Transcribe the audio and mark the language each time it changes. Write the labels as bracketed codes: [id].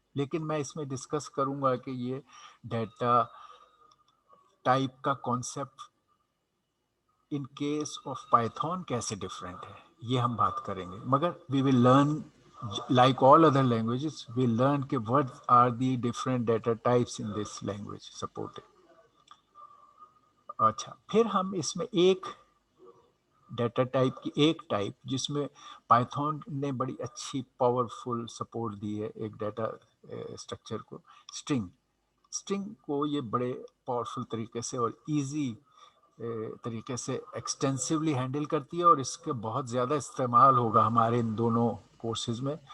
[ur] لیکن میں اس میں ڈسکس کروں گا کہ یہ ڈیٹا ٹائپ کا کانسیپٹ ان کیس آف پائتھون کیسے ڈفرینٹ ہے, یہ ہم بات کریں گے. مگر [en] we will learn like all other languages, we learn [ur] کہ [en] what are the different data types in this language supported. [ur] اچھا, پھر ہم اس میں ایک ڈیٹا ٹائپ کی ایک ٹائپ جس میں پائتھون نے بڑی اچھی پاورفل سپورٹ دی ہے ایک ڈیٹا اسٹرکچر کو. اسٹرنگ کو یہ بڑے پاورفل طریقے سے اور ایزی طریقے سے ایکسٹینسولی ہینڈل کرتی ہے, اور اس کے بہت زیادہ استعمال ہوگا ہمارے ان دونوں کورسز میں.